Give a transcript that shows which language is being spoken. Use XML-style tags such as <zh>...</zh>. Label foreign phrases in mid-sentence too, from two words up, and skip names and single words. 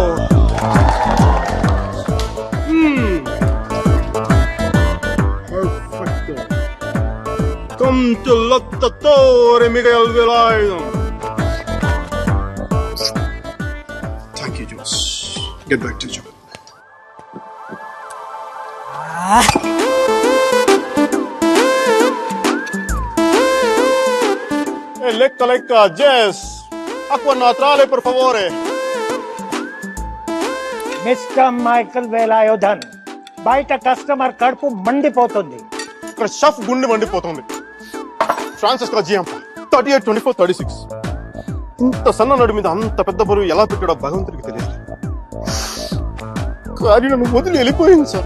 <en>Perfecto. Come to Lottatore, Miguel Velayudham. Thank you, Josh. Get back to job. Lecca, Jess.</en> <it>Acqua naturale, per favore.</it> <en>Mr. Michael Velayudham.</en> <te>బయట కస్టమర్ కడుపు మండిపోతుంది. ఇక్కడ షఫ్ గుండె మండిపోతుంది. ఫ్రాన్సిస్కో జిఎం 38, 24, 36. ఇంత సన్న నడు మీద అంత పెద్ద బరువు ఎలా పెట్టాడో భగవంతుడికి తెలియదు. కానీ నన్ను వదిలి వెళ్ళిపోయింది సార్.</te>